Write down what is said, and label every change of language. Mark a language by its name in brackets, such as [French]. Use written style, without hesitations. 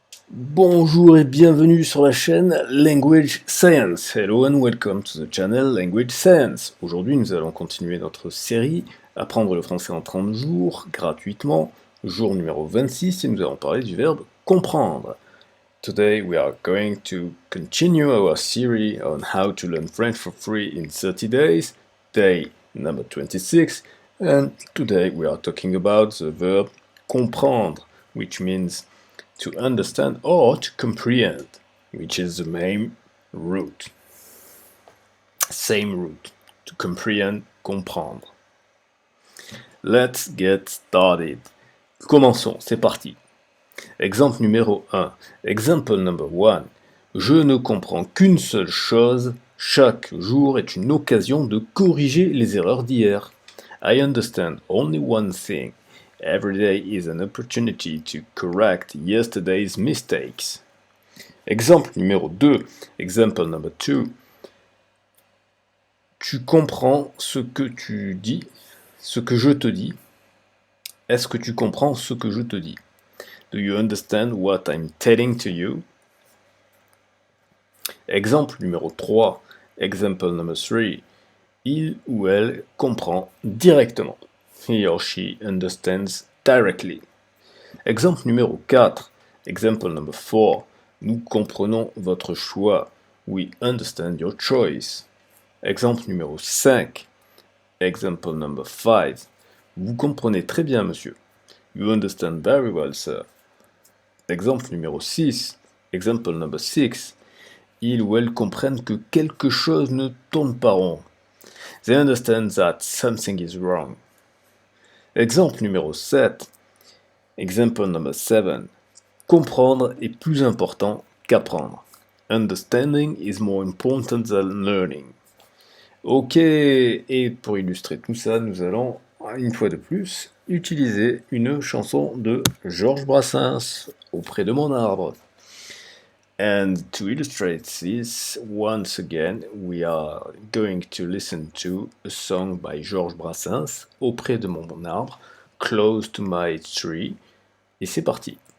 [French] Bonjour et bienvenue sur la chaîne Language Science. [English] Hello and welcome to the channel Language Science. [French] Aujourd'hui, nous allons continuer notre série Apprendre le français en 30 jours gratuitement, jour numéro 26, et nous allons parler du verbe comprendre. [English] Today we are going to continue our series on how to learn French for free in 30 days, day number 26, and today we are talking about the verb comprendre, which means to understand or to comprehend, which is the main root. Same root. To comprehend, comprendre. Let's get started. [French] Commençons, c'est parti. Exemple numéro 1. [English] Example number 1. [French] Je ne comprends qu'une seule chose. Chaque jour est une occasion de corriger les erreurs d'hier. [English] I understand only one thing. Every day is an opportunity to correct yesterday's mistakes. [French] Exemple numéro 2. [English] Example number 2. [French] Tu comprends ce que tu dis, ce que je te dis. Est-ce que tu comprends ce que je te dis? [English] Do you understand what I'm telling to you? [French] Exemple numéro 3. [English] Example number 3. [French] Il ou elle comprend directement. [English] He or she understands directly. [French] Exemple numéro 4. [English] Example number 4. [French] Nous comprenons votre choix. [English] We understand your choice. [French] Exemple numéro 5. [English] Example number 5. [French] Vous comprenez très bien, monsieur. [English] You understand very well, sir. [French] Exemple numéro 6. [English] Example number 6. [French] Ils ou elles comprennent que quelque chose ne tourne pas rond. [English] They understand that something is wrong. [French] Exemple numéro 7. [English] Example number 7. [French] Comprendre est plus important qu'apprendre. [English] Understanding is more important than learning. [French] Ok, et pour illustrer tout ça, nous allons, une fois de plus, utiliser une chanson de Georges Brassens, Auprès de mon arbre. [English] And to illustrate this, once again, we are going to listen to a song by Georges Brassens, Auprès de mon arbre, Close to my tree. [French] Et c'est parti.